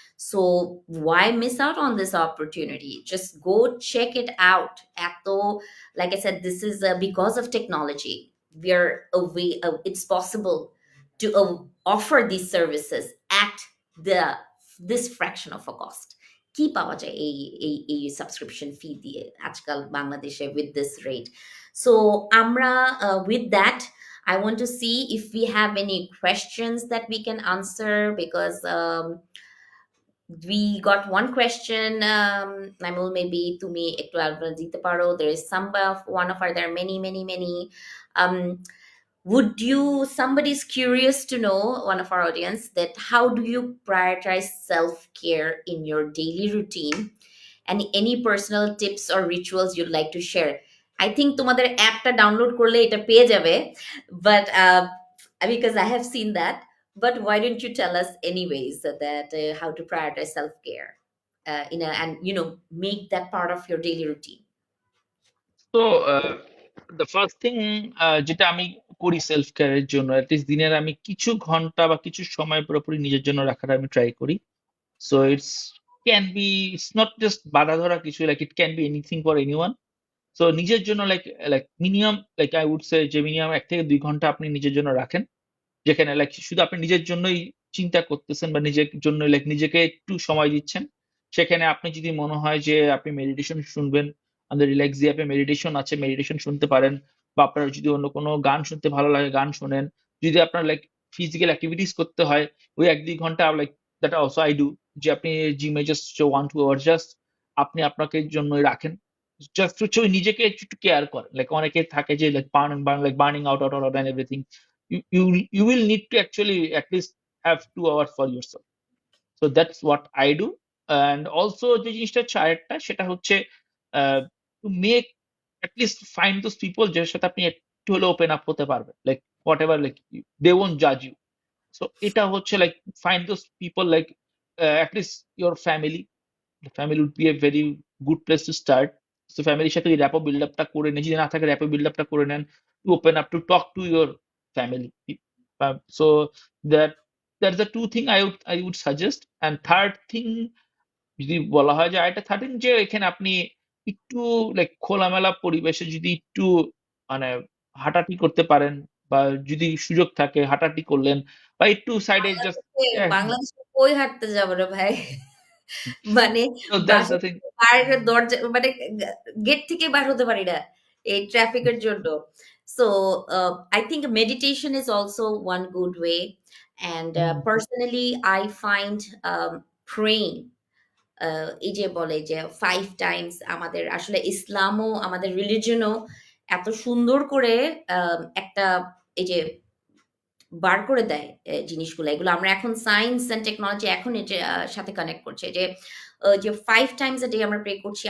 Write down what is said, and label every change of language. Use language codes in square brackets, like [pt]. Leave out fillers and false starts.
[en] So why miss out on this opportunity? Just go check it out. Atto, like I said, this is because of technology, we're away, it's possible to offer these services at the this fraction of a cost. [bn] কি পাওয়া যায় এই subscription ফি দিয়ে আজকাল বাংলাদেশে [en] with this rate? So আমরা with that, I want to see if we have any questions that we can answer, because we got one question. [bn] Naimul, maybe তুমি একটু আলোচনা দিতে পারো। [en] There is some of one of our, there are many. um would you, somebody's curious to know, one of our audience, that how do you prioritize self-care in your daily routine, and any personal tips or rituals you'd like to share? I think [bn] তোমাদের অ্যাপটা download করলে এটা পেয়ে যাবে, [en] but because I have seen that. But why don't you tell us anyways that how to prioritize self-care in a, and make that part of your daily routine? [bn] তো [en] the first thing [bn] যেটা আমি করি self কেয়ারের জন্য, at least দিনের আমি কিছু ঘন্টা বা কিছু সময় পুরোপুরি নিজের জন্য রাখার আমি ট্রাই করি। [en] So can be, it's not just বাধা ধরা কিছু, like it can be anything for anyone. [bn] So নিজের জন্য like like minimum, [en] like I would say [bn] যে মিনিমাম 1 থেকে 2 ঘন্টা আপনি নিজের জন্য রাখেন, যেখানে লাইক শুধু আপনি নিজের জন্যই চিন্তা করতেছেন বা নিজের জন্য লাইক নিজেকে একটু সময় দিচ্ছেন। সেখানে আপনি যদি মনে হয় যে আপনি মেডিটেশন শুনবেন, আমাদের রিল্যাক্সি অ্যাপে মেডিটেশন আছে, মেডিটেশন শুনতে পারেন। বা আপনার যদি অন্য কোনো গান শুনতে ভালো লাগে, গান শোনেন। যদি আপনার লাইক ফিজিক্যাল অ্যাক্টিভিটিস করতে হয়, ওই 1-2 ঘন্টা [en] like that also I do, [bn] যে আপনি জিমে জাস্ট 1-2 আওয়ার জাস্ট আপনি আপনাকে জন্যই রাখেন। জাস্ট হচ্ছে ওই নিজেকে একটু একটু কেয়ার করেন। লাইক অনেকে থাকে যে like [en] Burning out and everything. You will need to actually at least have 2 hours for yourself. So that's what I do. And also [bn] যে জিনিসটা হচ্ছে আরেকটা, সেটা হচ্ছে [en] to make at least find those people [bn] যাদের সাথে আপনি একটু হলে ওপেন আপ হতে পারবেন, [en] like whatever, like they won't judge you. So [bn] এটা হচ্ছে [en] like find those people, like at least your family. The family would be a very good place to start. [bn] So ফ্যামিলির সাথে র্যাপো বিল্ড আপটা করে নেন, যদি না থাকে র্যাপো বিল্ড আপটা করে নেন, [en] To open up to talk to your family. So that that's the two thing I would suggest. [bn] And third thing যদি বলা হয়, যে আরেকটা থার্ড থিং, যে এখানে আপনি একটু লাইক খোলামেলা পরিবেশে যদি একটু মানে হাঁটাহাঁটি করতে পারেন, বা যদি সুযোগ থাকে হাঁটাহাঁটি করলেন, বা একটু সাইডে জাস্ট, বাংলাদেশে কই হাঁটতে যাবো রে ভাই? মানে [en] so that's [bn] বাসা [en] the thing. [bn] থেকে বাইরের দরজা, মানে গেট থেকে বার হতে পারি না এই ট্রাফিকের জন্য। [en] So I think meditation is also one good way, and hmm, personally I find praying, [bn] এই যে বলে যে 5 times, আমাদের আসলে ইসলামও, আমাদের রিলিজনও এত সুন্দর করে একটা এই যে বার করে দেয় জিনিসগুলো। এগুলো আমরা এখন সায়েন্স অ্যান্ড টেকনোলজি এখন এটা সাথে কানেক্ট করছে, যে [en] 5 times a day [bn] আমরা প্রে করছি।